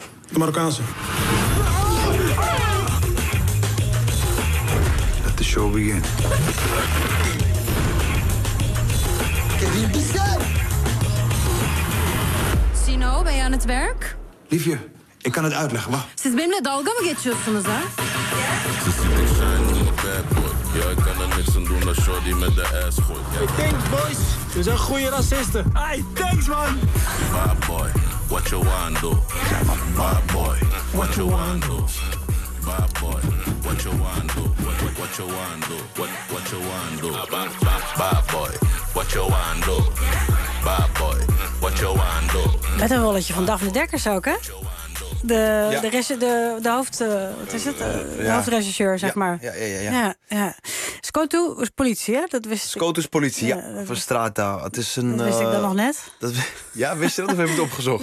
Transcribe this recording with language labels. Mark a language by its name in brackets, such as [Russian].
[Dutch] De Marokkaanse. De show begint. Sino, ben je aan het werk? Liefje, ik kan het uitleggen, wacht. [Turkish] Siz benimle dalga mı geçiyorsunuz ha? [Dutch] Ik denk, boys, we zijn goede racisten. [English] Hey, thanks, man. Bad boy, what you want to do? Bad boy, what you want to do? Bad boy, what you want to do? What you want to do? What you want to do? Bad boy, what you want to do? Bad boy, what you want to do? [Dutch] Met een rolletje van Daphne Dekkers ook, hè? De hoofdregisseur, zeg maar. Ja. Skotu is politie, hè? Dat wist Skotu is politie, ja. Van Strata. Het is een, dat wist ik dan nog net. Dat, ja, wist je dat of heb je het opgezocht?